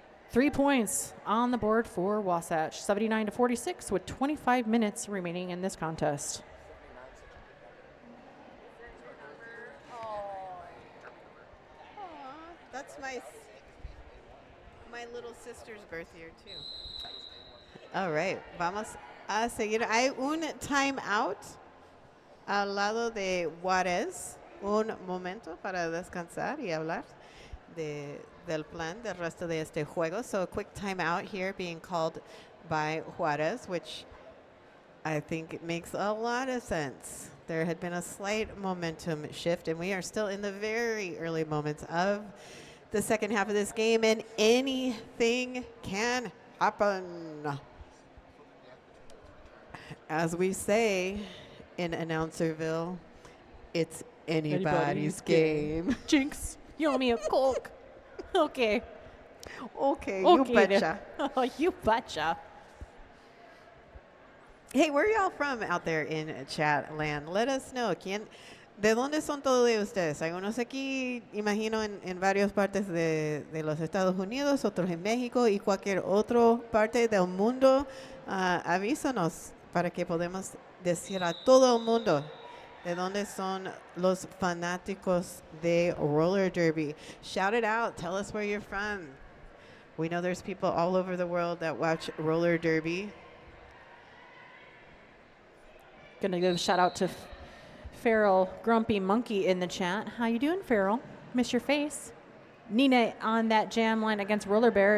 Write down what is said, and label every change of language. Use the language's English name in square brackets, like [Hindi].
[English] 3 points on the board for Wasatch, 79-46, with 25 minutes remaining in this contest. That's my little sister's birth year too. All right, [Spanish] vamos a seguir. Hay un timeout al lado de Juarez. Un momento para descansar y hablar del plan del resto de este juego. [English] So a quick timeout here being called by Juarez, which I think it makes a lot of sense. There had been a slight momentum shift, and we are still in the very early moments of the second half of this game, and anything can happen. As we say in Announcerville, it's anybody's game. Jinx, you owe me a Coke. Okay. Okay, you betcha. You betcha. Hey, where are y'all from out there in chat land? Let us know. [Spanish] ¿De dónde son todos de ustedes? Algunos aquí, imagino, en varias partes de los Estados Unidos, otros en México y cualquier otra parte del mundo. Avísanos para que podamos decir a todo el mundo de dónde son los fanáticos de roller derby. [English] Shout it out. Tell us where you're from. We know there's people all over the world that watch roller derby. Gonna give a shout out to Farrell Grumpy Monkey in the chat. How you doing, Farrell? Miss your face. Nina on that jam line against Roller Bear.